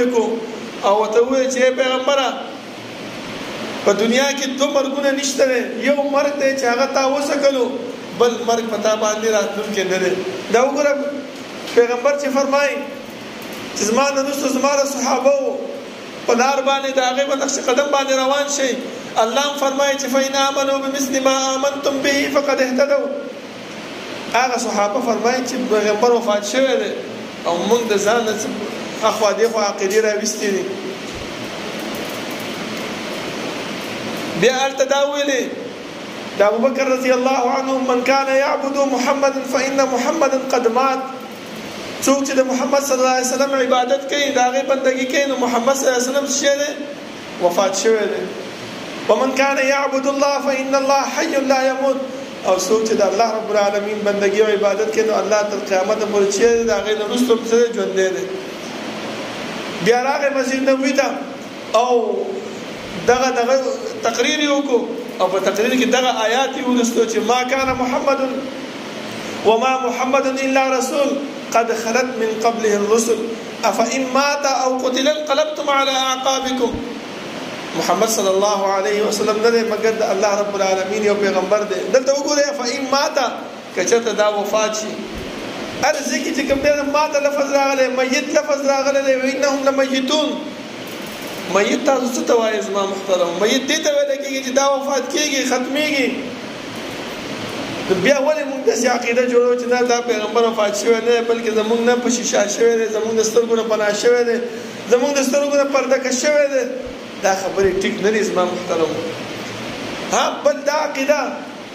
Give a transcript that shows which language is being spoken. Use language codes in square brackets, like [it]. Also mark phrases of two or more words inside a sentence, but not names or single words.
[ps] کو او ورته وویل چې پیغمبره په دنیا کې دوه مرګونه نشته دی یو مرګ دی چې هغه تا وسکلو بل مرګ په تا باندې راتلونکی نه دی دا وګوره پیغمبر چې فرمایي چې زما نه وروسته زما د صحابه په لار باندې د هغې په نقش قدم باندې روان شي الله هم فرمایي چې [ar] فإن آمنوا بمثل ما آمنتم به فقد اهتدوا [ps] هغه صحابه فرمایي چې پیغمبر وفات شوی دی او موږ د ځان نه اخوا دېخوا عقیدې راویستې دي بیا هلته دا ویلې د ابوبکر [ar] رضی الله عنه من کان یعبد محمدا فإن محمدا قد مات [ps] څوک چې د محمد [ar] صلی الله علیه وسلم [ps] عبادت کوي د هغې بندګي کوي نو محمد [ar] صلی الله علیه وسلم [ps] څه دی وفات شوی دی [ar] ومن کان یعبد الله فإن الله حی لا یموت [ps] او څوک چې د الله [ar] رب العالمین [ps] بندګي او عبادت کوي نو الله تر قیامت پورې چې د هغې نه وروسته هم څه ژوندی دی بیا راغی مسجد نبوي ته او دغه تقریر یې وکړو او په تقریر کې دغه آیات یې ولوستو [ar] چې ما کان محمد وما محمد الا رسول قد خلت من قبله الرسل افإن مات او قتل انقلبتم على اعقابكم [ps] محمد صلی الله علیه وسلم نه دی مګر د الله [ar] رب العالمین [ps] یو پیغمبر دی دلته وګورئ [ar] فإن مات [ps] که چېرته دا وفات شي هر ځای کې چې کوم دی مات لفظ راغلی میت لفظ راغلی دی [ar] وانهم لمیتون [ps] میت تاسو څه ته وایي زما محترم میت دې ته ویلی کېږي چې دا وفات کېږي ختمېږي نو بیا ولې موږ داسې عقیده جوړوو چې دا پیغمبر وفات شوی نه دی بلکې زموږ نه په شیشه شوی دی زموږ د سترګو نه پناه شوی دی زموږ د سترګو نه پرده کش شوی دی دا خبرې ټیک نه دي زما محترم ها بل دا عقیده